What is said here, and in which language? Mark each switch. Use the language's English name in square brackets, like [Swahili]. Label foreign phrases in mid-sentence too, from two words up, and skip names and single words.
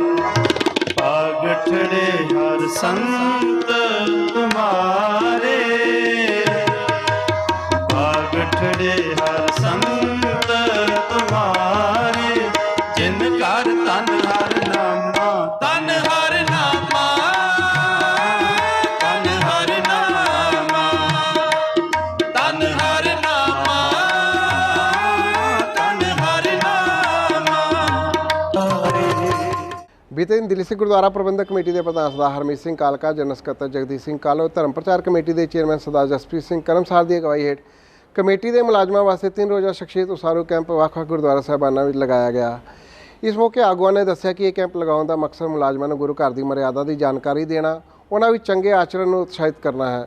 [Punjabi] ਭਾਗ ਠੜੇ ਹਰ ਸੰਤ ਤੁਮ੍ਹਾਰੇ, ਭਾਗ ਠੜੇ ਹਰ ਸੰਤ ਤੁਮ੍ਹਾਰੇ, ਜਿਨ ਕਰ ਤਨ ਹਰ ਨਾਮਾ, ਤਨ ਹਰ ਨਾਮਾ, ਤਨ ਹਰ ਨਾਮਾ, ਤਨ ਹਰ ਨਾਮਾ, ਤਨ ਹਰ ਨਾਮਾ। ਬੀਤੇ ਦਿਨ ਦਿੱਲੀ ਸਿੱਖ ਗੁਰਦੁਆਰਾ ਪ੍ਰਬੰਧਕ ਕਮੇਟੀ ਦੇ ਪ੍ਰਧਾਨ ਸਰਦਾਰ ਹਰਮੀਤ ਸਿੰਘ ਕਾਲਕਾ, ਜਨਰਲ ਸਕੱਤਰ ਜਗਦੀਪ ਸਿੰਘ ਕਾਲੋ, ਧਰਮ ਪ੍ਰਚਾਰ ਕਮੇਟੀ ਦੇ ਚੇਅਰਮੈਨ ਸਰਦਾਰ ਜਸਪ੍ਰੀਤ ਸਿੰਘ ਕਰਮਸਾਰ ਦੀ ਅਗਵਾਈ ਹੇਠ ਕਮੇਟੀ ਦੇ ਮੁਲਾਜ਼ਮਾਂ ਵਾਸਤੇ 3 ਰੋਜ਼ਾ ਸ਼ਖਸੀਅਤ ਉਸਾਰੂ ਕੈਂਪ ਵੱਖ-ਵੱਖ ਗੁਰਦੁਆਰਾ ਸਾਹਿਬਾਨਾਂ ਵਿੱਚ ਲਗਾਇਆ ਗਿਆ। ਇਸ ਮੌਕੇ ਆਗੂਆਂ ਨੇ ਦੱਸਿਆ ਕਿ ਇਹ ਕੈਂਪ ਲਗਾਉਣ ਦਾ ਮਕਸਦ ਮੁਲਾਜ਼ਮਾਂ ਨੂੰ ਗੁਰੂ ਘਰ ਦੀ ਮਰਿਆਦਾ ਦੀ ਜਾਣਕਾਰੀ ਦੇਣਾ, ਉਹਨਾਂ ਵਿੱਚ ਚੰਗੇ ਆਚਰਣ ਨੂੰ ਉਤਸ਼ਾਹਿਤ ਕਰਨਾ ਹੈ।